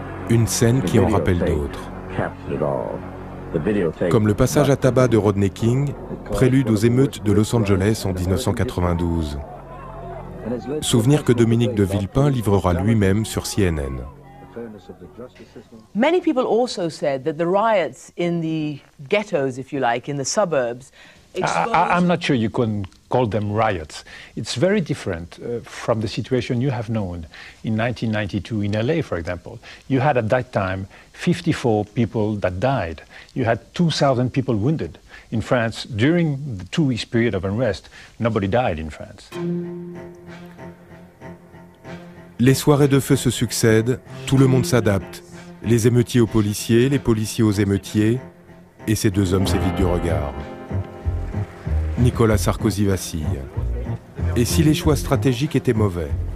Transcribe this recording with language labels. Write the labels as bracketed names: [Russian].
[French] Une scène qui en rappelle d'autres. Comme le passage à tabac de Rodney King, prélude aux émeutes de Los Angeles en 1992. Souvenir que Dominique de Villepin livrera lui-même sur CNN. [English] Many people also said that the riots in the ghettos, if you like, in the suburbs, I'm not sure you can call them riots. It's very different from the situation you have known in 1992 in LA, for example. You had at that time 54 people that died. You had 2,000 people wounded. In France, during the 2 weeks period of unrest, nobody died in France. [French] Les soirées de feu se succèdent, tout le monde s'adapte. Les émeutiers aux policiers, les policiers aux émeutiers, et ces deux hommes s'évitent du regard. Nicolas Sarkozy vacille. Et si les choix stratégiques étaient mauvais?